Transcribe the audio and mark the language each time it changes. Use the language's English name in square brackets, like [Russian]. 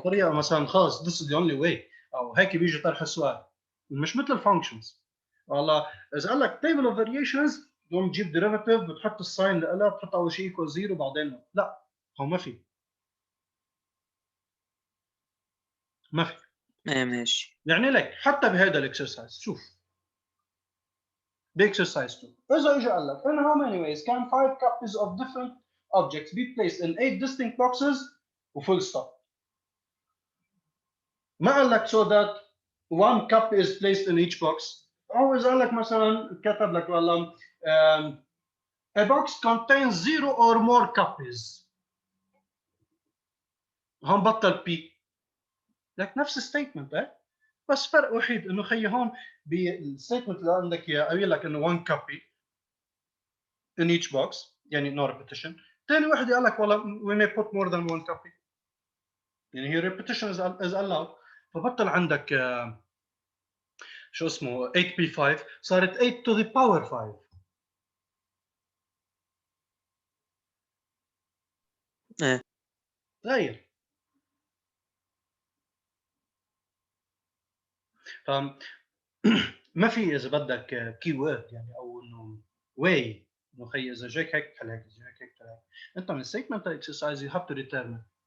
[Arabic] طريقه مثلا خلص [English] this is the only way [Arabic] او هيك بيجي طرح السؤال، مش مثل الفانكشنز. والله اذا قال لك [English] table of variations [Arabic] بدهم تجيب derivative، بتحط الساين لها، بتحط اول شيء equal 0 بعدين لا، هو ما في ما في. ماشي. يعني لك حتى بهذا الاكسرسايز شوف، باكسرسايز 2 اذا اجى قال لك [English] in how many ways can 5 copies of different objects be placed in 8 distinct boxes [Arabic] وفول ستوب. ما قال لك [English] so that one cup is placed in each box. [Arabic] هو اذا قال لك مثلا كتب لك والله [English] a box contains 0 or more copies، [Arabic] هون بطل بي لك نفس الستيتمنت بس فرق وحيد انه خيي هون بالستيتمنت اللي عندك اياه قايل لك انه [English] one copy in each box [Arabic] يعني [English] no repetition. [Arabic] ثاني واحد قال لك والله [English] we may put more than one copy، يعني هي repetition is allowed. [Arabic] فبطل عندك شو اسمه 8p5 صارت 8 to the power 5. ايه تغير. ف ما في اذا بدك كي وورد يعني او انه واي انه خي اذا جاك هيك تحل هيك، اذا جاك هيك تحل هيك. انت من [English] statement exercise you have to determine.